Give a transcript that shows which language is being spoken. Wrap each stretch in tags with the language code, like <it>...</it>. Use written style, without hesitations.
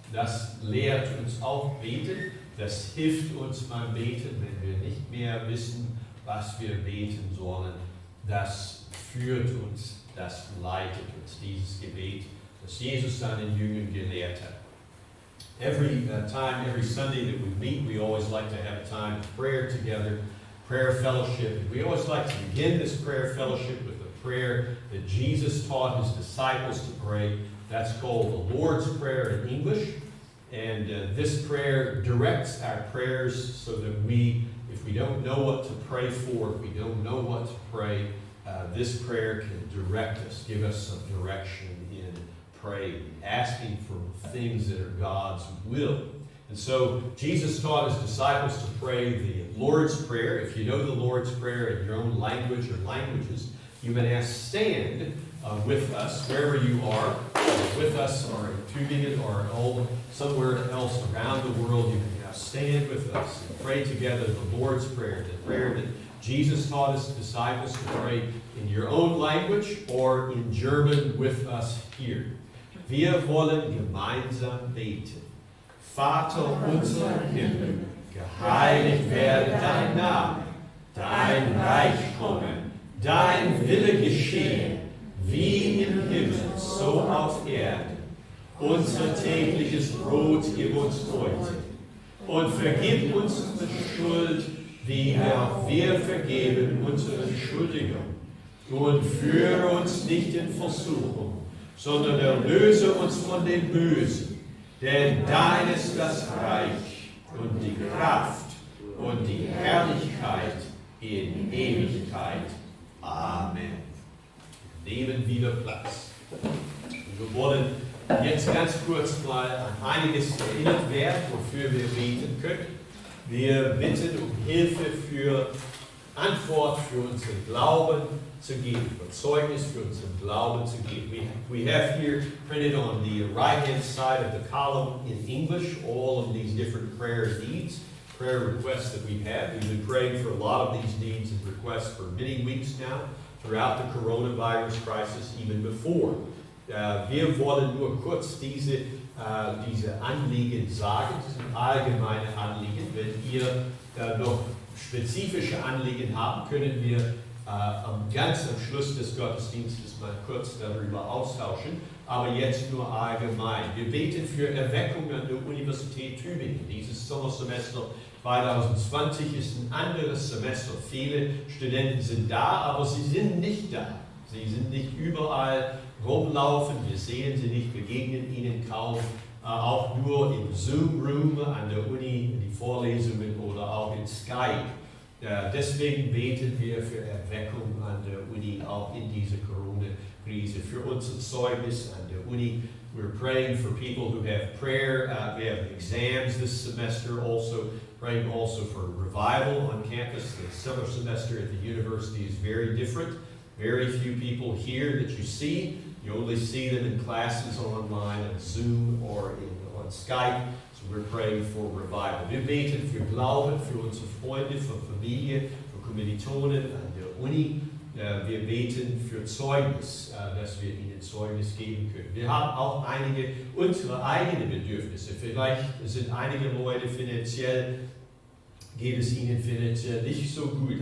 <de>Das lehrt uns auch beten. Das hilft uns beim Beten, wenn wir nicht mehr wissen, was wir beten sollen. Das führt uns, das leitet uns, dieses Gebet, das Jesus seinen Jüngern gelehrt hat.</de> <en>Every Sunday that we meet, we always like to have a time of prayer together, prayer fellowship. We always like to begin this prayer fellowship with a prayer that Jesus taught his disciples to pray. That's called the Lord's Prayer in English. And this prayer directs our prayers so that if we don't know what to pray for, if we don't know what to pray, this prayer can direct us, give us some direction in praying, asking for things that are God's will. And so Jesus taught his disciples to pray the Lord's Prayer. If you know the Lord's Prayer in your own language or languages, you may now stand with us wherever you are, with us or in Tübingen or somewhere else around the world. You can now stand with us and pray together the Lord's Prayer, the prayer that Jesus taught his disciples to pray in your own language or in German with us here.</en> <de>Wir wollen gemeinsam beten. Vater unser im Himmel, geheiligt werde dein Name, dein Reich komme, dein Wille geschehe, wie im Himmel, so auf Erden. Unser tägliches Brot gib uns heute und vergib uns unsere Schuld, wie auch wir vergeben unseren Schuldigern. Und führe uns nicht in Versuchung, sondern erlöse uns von dem Bösen. Denn dein ist das Reich und die Kraft und die Herrlichkeit in Ewigkeit. Amen. Nehmen wieder Platz. Wir wollen jetzt ganz kurz mal an einiges erinnert werden, wofür wir beten können. Wir bitten um Hilfe für Antwort für unseren Glauben zu geben, for Zeugnis für unseren Glauben zu geben.</de> <en>We have here printed on the right-hand side of the column in English all of these different prayer needs, prayer requests that we have. We've been praying for a lot of these needs and requests for many weeks now throughout the coronavirus crisis, even before.</en> <de>Wir wollen nur kurz diese Anliegen sagen, das sind allgemeine Anliegen. Wenn ihr noch spezifische Anliegen habt, können wir ganz am Schluss des Gottesdienstes mal kurz darüber austauschen, aber jetzt nur allgemein. Wir beten für Erweckung an der Universität Tübingen. Dieses Sommersemester 2020 ist ein anderes Semester. Viele Studenten sind da, aber sie sind nicht da. Sie sind nicht überall rumlaufen, wir sehen sie nicht, begegnen ihnen kaum, auch nur im Zoom-Room an der Uni, die Vorlesungen oder auch in Skype. Deswegen beten wir für Erweckung an der Uni, auch in dieser Corona-Krise, für unser Zeugnis an der Uni.</de> <en>We're praying for people who have prayer. We have exams this semester also. Praying also for revival on campus. The summer semester at the university is very different. Very few people here that you see. You only see them in classes online, on Zoom or on Skype. So we're praying for revival.</en> <de>Wir beten für Glauben, für unsere Freunde, für Familie, für Kommilitonen an der Uni. Wir beten für Zeugnis, dass wir ihnen Zeugnis geben können. Wir haben auch einige unsere eigenen Bedürfnisse. Vielleicht sind einige Leute geht es ihnen finanziell nicht so gut.</de>